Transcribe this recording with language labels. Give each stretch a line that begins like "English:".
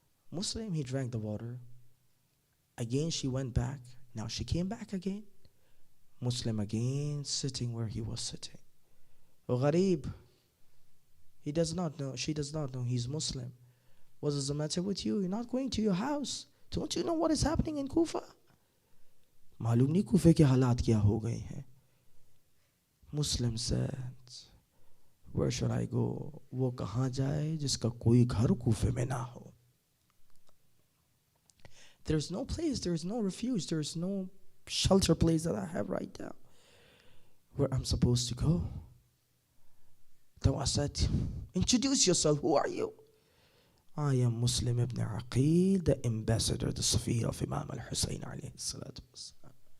English: Muslim, he drank the water. Again, she went back. Now she came back again. Muslim again, sitting where he was sitting. Oh, gharib. He does not know, she does not know he's Muslim. What is the matter with you? You're not going to your house. Don't you know what is happening in Kufa?
Hindi: मालूम नहीं कूफे के हालात क्या हो गए हैं.
English: Muslim said, where should I go?
Hindi: वो कहाँ जाए जिसका कोई घर कूफे में ना हो?
English: There's no place, there's no refuge, there's no shelter place that I have right now where I'm supposed to go. So I said, introduce yourself, who are you? I am Muslim ibn Aqil, the ambassador, the Safiya of Imam al-Husayn alayhi salatu wassalam.